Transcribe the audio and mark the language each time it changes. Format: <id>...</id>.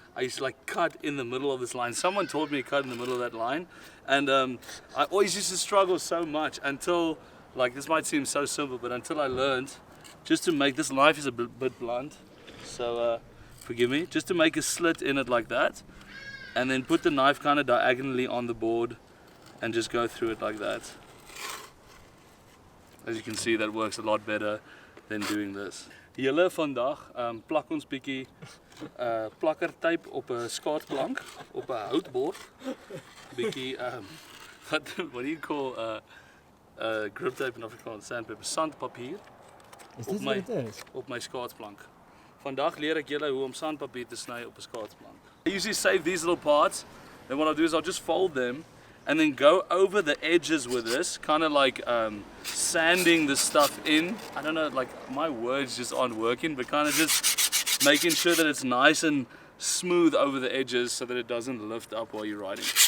<en>I used to like cut in the middle of this line. Someone taught me to cut in the middle of that line, and I always used to struggle so much until, like, this might seem so simple, but until I learned just to make, this knife is a bit blunt, so forgive me, just to make a slit in it like that, and then put the knife kind of diagonally on the board and just go through it like that. As you can see, that works a lot better than doing this.</en> <af>Julle vandag plak ons bietjie plakkertape op 'n skaatplank op 'n houtbord.</af> <en>Bietjie what do you call grip tape in Afrikaans? Sandpaper, sandpapier. Is this what it is?</en> <af>Op my skaatsplank. Vandag leer ek julle hoe om sandpapier te sny op 'n skaatsplank.</af> <en>I usually save these little parts, then what I'll do is I'll just fold them and then go over the edges with this, kind of like sanding the stuff in. I don't know, like my words just aren't working, but kind of just making sure that it's nice and smooth over the edges so that it doesn't lift up while you're riding.</en>